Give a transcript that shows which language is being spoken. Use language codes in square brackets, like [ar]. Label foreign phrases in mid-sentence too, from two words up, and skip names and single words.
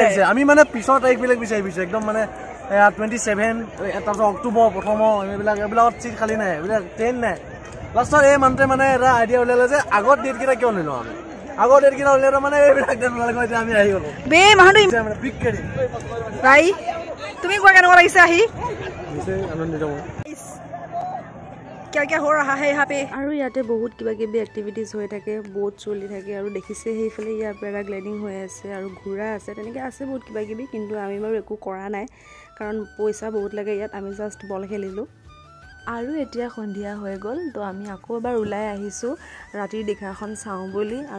[as] আমি মানে পিছৰ তাৰিখবিলাক বিচাৰি পাইছো একদম মানে 27 তাৰপিছত অক্টোবৰ প্ৰথম এইবিলাকত চিট খালী নাই এইবিলাক ট্ৰেইন নাই লাষ্টত এই মানুহটোৱে মানে এটা আইডিয়া উলিয়ালে যে আগৰ ডেটকেইটা কিয় নিলো আমি আগৰ ডেটকেইটা উলিয়ালে মানে এইবিলাক ডেট ওলালে এতিয়া আমি আহি গলো বে মানুহটো বিগ কেৰি ভাই তুমি কোৱা কেনেকুৱা লাগিছে আহি আনন্দিত [hi] क्या हो रहा है यहाँ पे [as] আৰু ইয়াতে বহুত কিবা কিবি এক্টিভিটিজ হৈ থাকে বহুত চলি থাকে আৰু দেখিছে সেইফালে ইয়াৰ পেৰাগ্লাইডিং হৈ আছে আৰু ঘোঁৰা আছে তেনেকৈ আছে বহুত কিবা কিবি কিন্তু আমি বাৰু একো কৰা নাই কাৰণ পইচা বহুত লাগে ইয়াত আমি জাষ্ট বল খেলিলোঁ আৰু এতিয়া সন্ধিয়া হৈ গ'ল তো আমি আকৌ এবাৰ ওলাই আহিছোঁ ৰাতিৰ দীঘাখন চাওঁ বুলি আৰু